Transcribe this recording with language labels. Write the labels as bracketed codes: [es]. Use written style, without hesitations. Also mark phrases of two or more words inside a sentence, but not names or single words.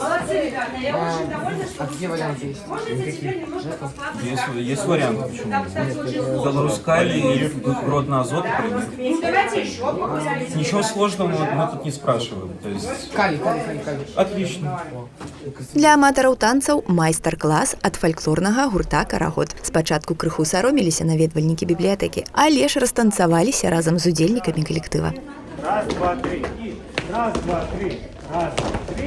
[ru] Молодцы, ребята. Я очень довольна, что Какие варианты есть? Есть варианты, почему? Белорускаль и природный азот, например. давайте еще популяризируем. Ничего сложного мы тут не спрашиваем. То есть... Калий. Отлично. [be] Для аматараў танцаў майстар-клас ад фальклорнага гурта «Карагод». Спачатку крыху сароміліся наведвальнікі бібліятэкі, але ж растанцаваліся разам з удзельнікамі калектыва. [ru] Раз, два, три. И раз, два, три. Раз, два, три.